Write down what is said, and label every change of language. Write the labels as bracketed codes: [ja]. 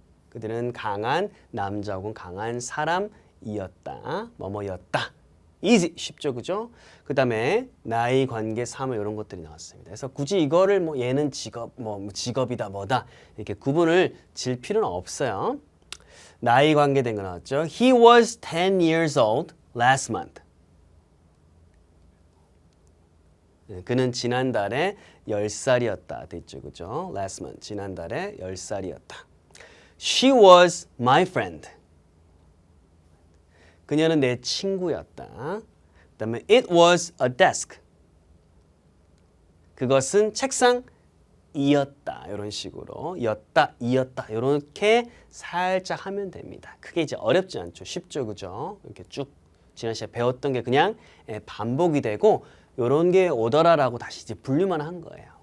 [ko] 그들은 강한 남자 혹은 강한 사람이었다. 뭐뭐였다. easy, 쉽죠, 그죠? 그 다음에 나이, 관계, 사물 이런 것들이 나왔습니다. 그래서 굳이 이거를 뭐 얘는 직업, 뭐 직업이다, 뭐다 이렇게 구분을 질 필요는 없어요. 나이 관계된 거 나왔죠. [en] He was 10 years old last month. [ko] 그는 지난달에 10살이었다. 됐죠, 그죠? [en] Last month, [ko] 지난달에 10살이었다. [en] She was my friend. [ko] 그녀는 내 친구였다. 그 다음에 [en] it was a desk. [ko] 그것은 책상이었다. 이런 식으로 였다, 이었다 이렇게 살짝 하면 됩니다. 크게 이제 어렵지 않죠. 쉽죠, 그죠? 이렇게 쭉 지난 시간에 배웠던 게 그냥 반복이 되고 이런 게 오더라라고 다시 이제 분류만 한 거예요.